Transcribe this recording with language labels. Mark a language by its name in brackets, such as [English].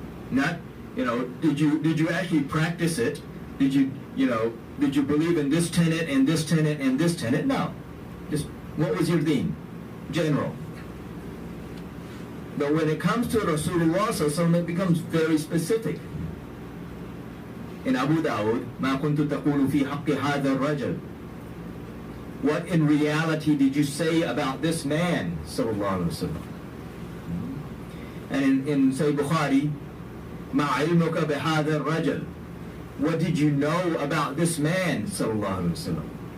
[English] Not, did you actually practice it? Did you believe in this tenet and this tenet and this tenet? No. Just, what was your deen? General. But when it comes to Rasulullah Sallallahu Alaihi Wasallam, it becomes very specific. In Abu Dawud, [Arabic] مَا كُنْتُ تَقُولُ فِي حَقِّ هَذَا الرَّجُلِ. [English] What in reality did you say about this man, Sallallahu Alaihi Wasallam? And in Sahih Bukhari, [Arabic] مَا عِلْمُكَ بِهَذَا الرَّجُلِ. [English] What did you know about this man, Sallallahu Alaihi Wasallam?